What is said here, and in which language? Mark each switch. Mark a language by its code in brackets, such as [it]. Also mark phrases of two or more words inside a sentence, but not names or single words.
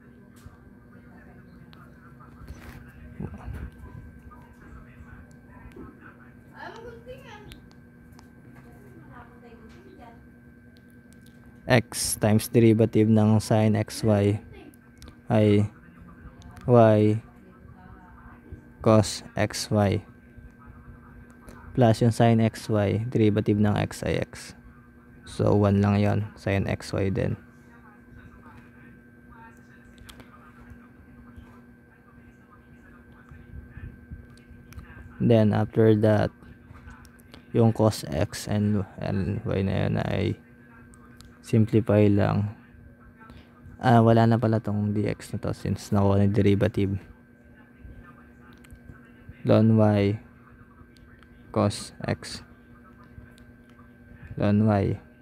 [en] X times derivative [tl] ng sin xy ay y cos xy plus yung sin xy, derivative ng x ay x. So 1 lang yon, sin xy din. [en] Then after that, [tl] yung cos x and y na yun ay simplify lang. Wala na pala tong dx na to since nakuha na derivative. [en] Ln y cos x ln y